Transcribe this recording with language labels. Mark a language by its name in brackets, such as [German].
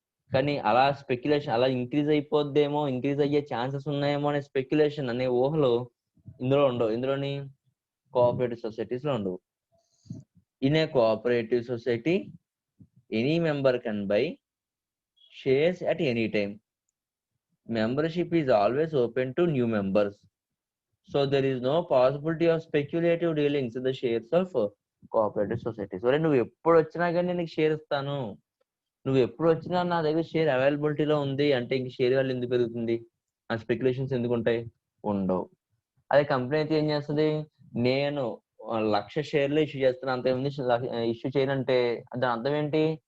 [Telugu] కానీ అలా స్పెక్యులేషన్ అలా ఇంక్రీజ్ అయిపోద్దేమో, ఇంక్రీజ్ అయ్యే ఛాన్సెస్ ఉన్నాయేమో అనే స్పెక్యులేషన్ అనే ఊహలు ఇందులో ఉండవు. ఇందులోని కోఆపరేటివ్ సొసైటీస్ లో ఉండవు. [English] In a cooperative society any member can buy shares at any time. Membership is always open to new members. So there is no possibility of speculative dealings in the shares of cooperative societies. [Telugu] So నువ్వు ఎప్పుడు వచ్చినా కానీ నీకు share ఇస్తాను, నువ్వు ఎప్పుడు వచ్చినా నా దగ్గర షేర్ అవైలబిలిటీలో ఉంది అంటే ఇంక షేర్ వాల్యూ ఎందుకు పెరుగుతుంది? ఆ స్పెక్యులేషన్స్ ఎందుకు ఉంటాయి? ఉండవు. అదే కంపెనీ అయితే ఏం చేస్తుంది, నేను 1,00,000 షేర్లు ఇష్యూ చేస్తాను, అంతకుముందు ఇష్యూ చేయనంటే దాని అర్థం ఏంటి?